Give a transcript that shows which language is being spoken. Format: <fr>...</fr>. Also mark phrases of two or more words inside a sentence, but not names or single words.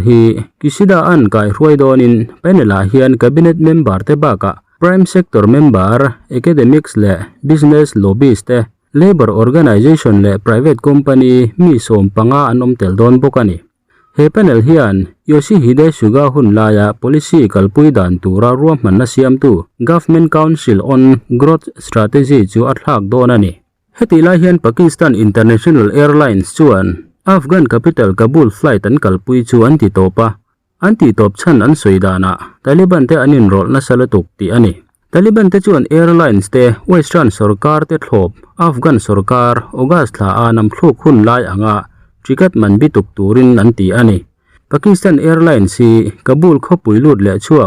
<lus>hi Kishida an kai hruai donin panela hian</lus> <en>cabinet member</en> <lus>te baka</lus> <en>prime sector member academics</en> <lus>le business lobbyist te</lus> <en>labor organization</en> <lus>le</lus> <en>private company</en> <lus>mi som panga anom tel don bokani he panel hian Yoshihide Suga hun laya policy kalpui dan tura ruam man na siam tu</lus> <en>government council on growth strategy</en> <lus>chu athak don ani heti la hian Pakistan International Airlines chuan</lus> <en>Afghan capital</en> <lus>Kabul flight an kalpui chu anti top chan an soidana Taliban te anin rol na salatuk ti ani Taliban te chuan airlines te western sarkar te thlop Afghan sarkar August thla anam thluk hun lai anga ticket man bituk turin anti ani Pakistan Airlines hi Kabul khopui lut le chuak</lus>